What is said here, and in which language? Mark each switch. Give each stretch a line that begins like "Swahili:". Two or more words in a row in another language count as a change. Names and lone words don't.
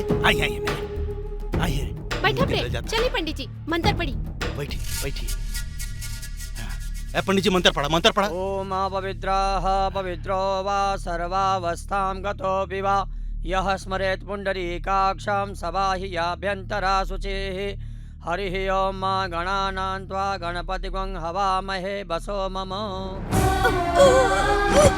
Bhojpuri: आई आई आई, बैठा प्रेम, चलिए पंडित जी मंत्र पढ़ी। बैठी बैठी। पंडित जी मंत्र पढ़ा, मंत्र पढ़ा।
Sanskrit: ओम पवित्रः पवित्रो वा सर्वावस्थां गतोऽपि वा यः स्मरेत् पुण्डरीकाक्षं सबाहि याभ्यन्तरा शुचिः। हरिः ओम मा गणानां त्वा गणपतिगं हवामहे वसो मम।